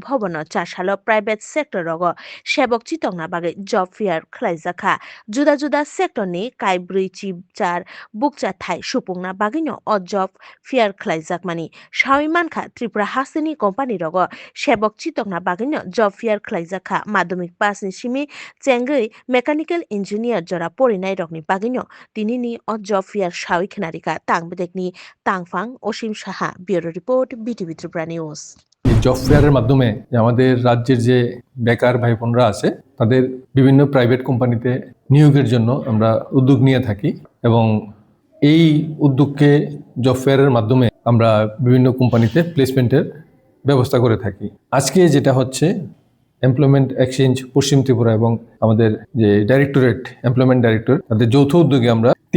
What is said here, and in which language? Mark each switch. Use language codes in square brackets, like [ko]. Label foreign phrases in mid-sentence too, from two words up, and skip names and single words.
[trp] Bhavono chashalo [en] private sector [trp] rogo sebok chitongna bagai [en] job fair [trp] khlaijaka juda juda sector ni kaibri chibchar bukcha thai supungna bagino o [en] job fair [trp] khlaijakmani Shawimankha Tripura Hasini company rogo sebok chitongna bagino job fair khlaijaka madhyamik pass ni simi Cengui [en] mechanical engineer [trp] jora porinai rokni bagino tinini o [en] job fair [trp] shawi khnarika tangbedekni tangfang Osim Saha [en] bureau report [trp] BTV Tripura News [en] job fair's [bn] মাধ্যমে আমাদের রাজ্যের যে বেকার ভাই বোনরা আছে তাদের বিভিন্ন প্রাইভেট কোম্পানিতে নিয়োগের জন্য আমরা উদ্যোগ নিয়ে থাকি এবং এই উদ্যোগকে [en] job fair's [bn] মাধ্যমে আমরা বিভিন্ন কোম্পানিতে প্লেসমেন্টের ব্যবস্থা করে থাকি আজকে যেটা হচ্ছে [en] employment exchange [bn] পশ্চিম ত্রিপুরা এবং আমাদের যে [en] directorate employment director [bn] তাদের যৌথ উদ্যোগে আমরা